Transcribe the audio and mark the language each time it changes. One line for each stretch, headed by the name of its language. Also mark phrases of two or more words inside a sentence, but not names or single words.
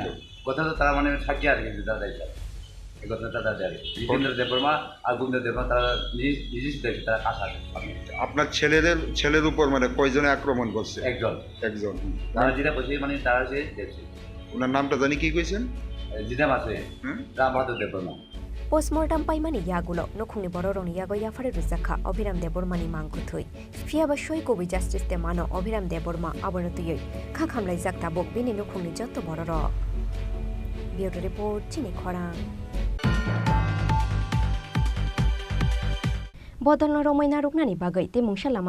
Bangla: কথা তো তারা মানে সাক্ষী আর কি তারা দায়িত্ব এই ঘটনা তারা দেয় জিতেন্দ্র দেববর্মা আর গোবিন্দ দেববর্মা তারা নিজে দেখছে তারা কাজ আছে। আপনার ছেলের উপর মানে কয়জনে আক্রমণ করছে? একজন। তারা যেটা করছে মানে তারা সে দেখছে। ওনার নামটা জানি কি কইছেন? জিদাম আছে রাম বাহাদুর দেববর্মা।
Kok Borok: पोस्टमर्टम पाइमानि यागुलो नखुंनि बररंनि यागो याफारे रुजाखा अभिराम देबबर्मानि मांगुथुइ फियाबा सय कबि जास्टिस ते मानो अभिराम देबबर्मा आबरतुयै खाखामलाय जाक्ताबो बिनि नखुंनि जत्त बरर
English: bureau report
Kok Borok: चिनि खरां बदलनो रमायना रुगनानि बागै तिमुंसा लामा